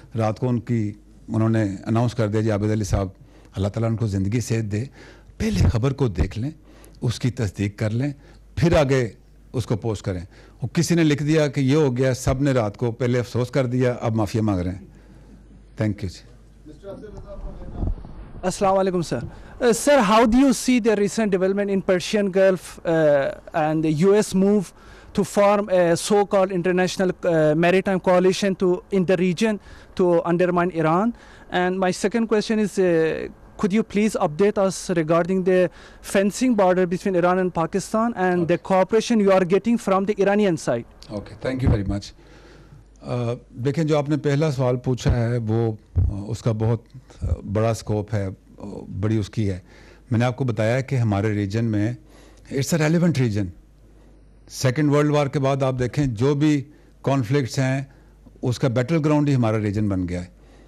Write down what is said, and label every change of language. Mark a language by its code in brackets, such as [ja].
[ur] رات کو انہوں نے اناؤنس کر دیا جی عابد علی صاحب اللہ تعالیٰ ان کو زندگی صحت دے, پہلے خبر کو دیکھ لیں, اس کی تصدیق کر لیں, پھر آگے اس کو پوسٹ کریں. اور کسی نے لکھ دیا کہ یہ ہو گیا, سب نے رات کو پہلے افسوس کر دیا, اب معافیا مانگ رہے ہیں. [en] Thank you جی. Assalamu alaikum, sir. Sir, how do you see the recent development in Persian Gulf and the US move to form a so-called international maritime coalition in the region to undermine Iran? And my second question is, could you please update us regarding the fencing border between Iran and Pakistan and the cooperation you are getting from the Iranian side? Okay, thank you very much. [ur] دیکھیں جو آپ نے پہلا سوال پوچھا ہے وہ اس کا بہت بڑا سکوپ ہے, بڑی اس کی ہے. میں نے آپ کو بتایا کہ ہمارے ریجن میں [en] It's a relevant region. [ur] Second world war کے بعد آپ دیکھیں جو بھی کانفلکٹس ہیں اس کا بیٹل گراؤنڈ ہی ہمارا ریجن بن گیا ہے.